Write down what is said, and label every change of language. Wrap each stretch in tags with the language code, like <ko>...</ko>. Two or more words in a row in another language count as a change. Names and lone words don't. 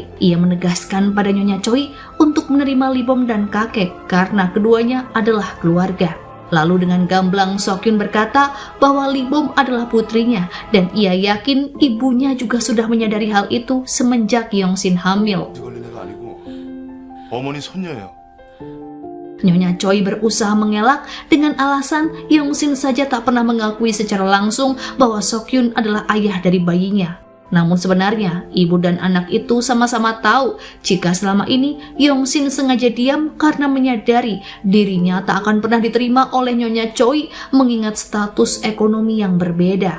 <id>Ia menegaskan pada Nyonya Choi untuk menerima Lee-bom dan kakek karena keduanya adalah keluarga. Lalu dengan gamblang So-kyun berkata bahwa Lee-bom adalah putrinya dan ia yakin ibunya juga sudah menyadari hal itu semenjak Yong-sin hamil.</id> <ko>걸린 애가 아니고 어머니 손녀예요.</ko> <id>Nyonya Choi berusaha mengelak dengan alasan Yong-sin saja tak pernah mengakui secara langsung bahwa So-kyun adalah ayah dari bayinya. Namun sebenarnya, ibu dan anak itu sama-sama tahu jika selama ini Yong-sin sengaja diam karena menyadari dirinya tak akan pernah diterima oleh Nyonya Choi mengingat status ekonomi yang berbeda.</id>